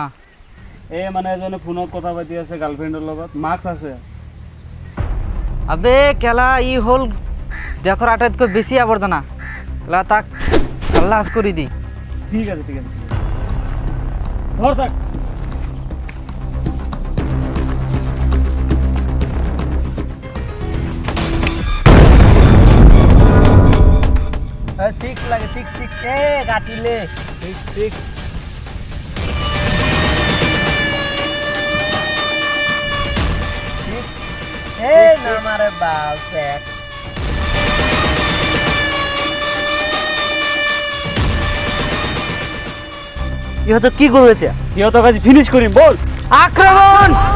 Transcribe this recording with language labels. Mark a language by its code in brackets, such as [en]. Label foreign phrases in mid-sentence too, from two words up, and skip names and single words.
[as] এই মানে এজনে ফোনত কথা পাতি আছে গাৰ্লফ্ৰেণ্ডৰ লগত, মাস্ক আছে। আবে কেলা ই হ'ল দেশৰ আটাইতকৈ বেছি আৱৰ্জনা। কেলা তাক খালাস কৰি দি। ঠিক আছে ধৰ তাক। সিক্স লাগে, [en] six six [as] কাটিলে [en] six six. [as] নামারে বাল স্যাক। ইহঁতক কি কৰোঁ এতিয়া? সিহঁতক আজি ফিনিশ কৰিম, বল। আক্ৰমণ!